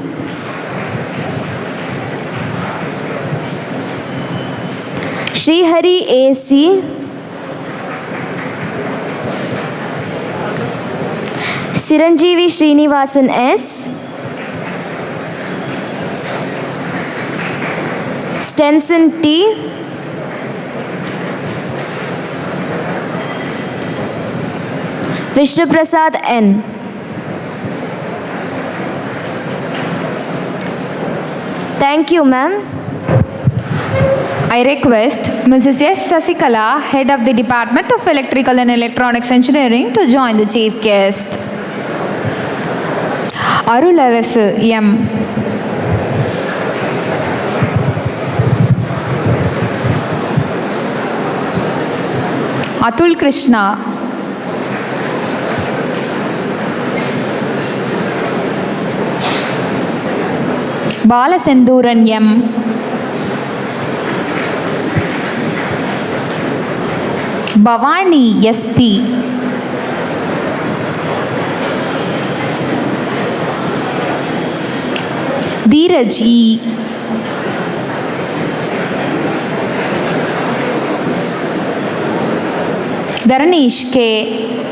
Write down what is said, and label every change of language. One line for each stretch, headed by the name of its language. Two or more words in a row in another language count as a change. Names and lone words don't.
English: Srihari AC. Siranjeevi Srinivasan S. Stenson T. Vishnu Prasad N. Thank you, ma'am. I request Mrs. S. Sasikala, Head of the Department of Electrical and Electronics Engineering, to join the chief guest. Arularasu M. Atul Krishna. Balasenduran M. Bhavani SP. Dheeraj E. Dharanish K.